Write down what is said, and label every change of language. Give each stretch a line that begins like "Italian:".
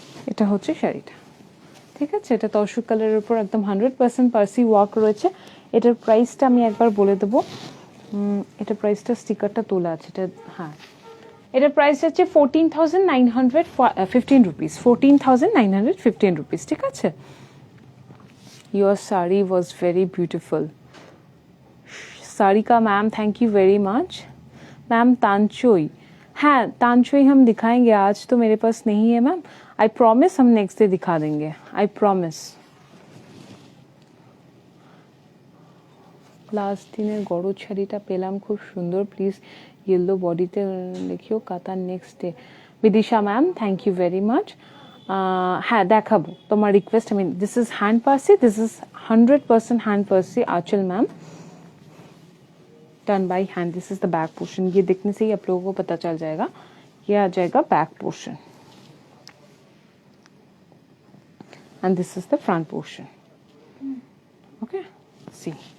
Bangla: এটা হচ্ছে শাড়িটা, ঠিক আছে। এটা তসর কালারের উপর একদম 100% পার্সি ওয়ার্ক রয়েছে। এটার প্রাইসটা আমি একবার বলে দেবো, এটা প্রাইসটা স্টিকারটা তোলা আছে, এটা হ্যাঁ, এটার প্রাইস হচ্ছে 14,915 রুপিস, 14,915 রুপিস, ঠিক আছে।
English: Your sari was very beautiful.
Hindi: Sarika ma'am,
English: Thank you very much.
Hindi: Ma'am तानचोई, हाँ तानचोई हम दिखाएंगे, आज तो मेरे पास नहीं है मैम,
English: I promise
Hindi: हम नेक्स्ट डे दिखा देंगे, आई प्रॉमिस।
Bangla: লাস্ট দিনের গরজ শাড়িটা পেলাম খুব সুন্দর, প্লিজ ইয়েলো বডিতে দেখিও, কাতার next day. Bidisha ma'am,
English: Thank you very much.
Bangla: হ্যাঁ দেখাবো, তোমার রিকোয়েস্ট।
English: আমি this is hand Parsi, this is 100% hand Parsi aanchal ma'am, done by hand. This is the back portion,
Hindi: ये देखने से ही आप लोगों को पता चल जाएगा, ये आ जाएगा back portion
English: and this is the front portion,
Hindi: okay C.